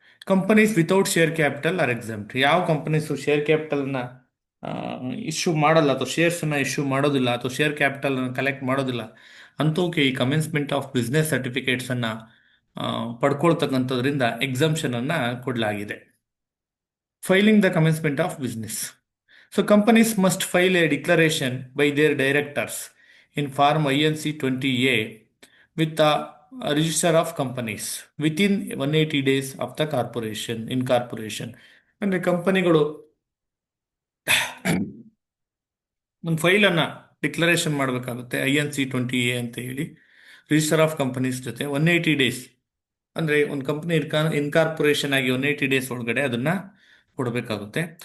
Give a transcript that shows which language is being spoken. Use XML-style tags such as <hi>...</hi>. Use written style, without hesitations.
<en>Companies without share capital are exempt.</en> <kn>ಯಾವ companies share ಕ್ಯಾಪಿಟಲ್ನ issue ಮಾಡಲ್ಲ ಅಥವಾ ಶೇರ್ಸನ್ನು ಇಶ್ಯೂ ಮಾಡೋದಿಲ್ಲ ಅಥವಾ ಶೇರ್ ಕ್ಯಾಪಿಟಲನ್ನು ಕಲೆಕ್ಟ್ ಮಾಡೋದಿಲ್ಲ ಅಂಥವಕ್ಕೆ ಈ ಕಮೆನ್ಸ್ಮೆಂಟ್ ಆಫ್ ಬಿಸ್ನೆಸ್ ಸರ್ಟಿಫಿಕೇಟ್ಸನ್ನು ಪಡ್ಕೊಳ್ತಕ್ಕಂಥದ್ರಿಂದ ಎಕ್ಸಂಪ್ಷನನ್ನು ಕೊಡಲಾಗಿದೆ.</kn> <en>Filing the commencement of business. So companies must file a declaration by their directors in form INC 20A with the Register of Companies within 180 days of the incorporation.</en> <kn>ಅಂದರೆ ಕಂಪನಿಗಳು ಒಂದು ಫೈಲನ್ನು declaration ಮಾಡಬೇಕಾಗುತ್ತೆ INC 20A ಅಂತ ಹೇಳಿ register of companies ಜೊತೆ 180 days. ಅಂದರೆ ಒಂದು ಕಂಪನಿ ಇನ್ಕಾರ್ಪೊರೇಷನ್ ಆಗಿ 180 ಡೇಸ್ ಒಳಗಡೆ ಅದನ್ನು ಕೊಡಬೇಕಾಗುತ್ತೆ.</kn>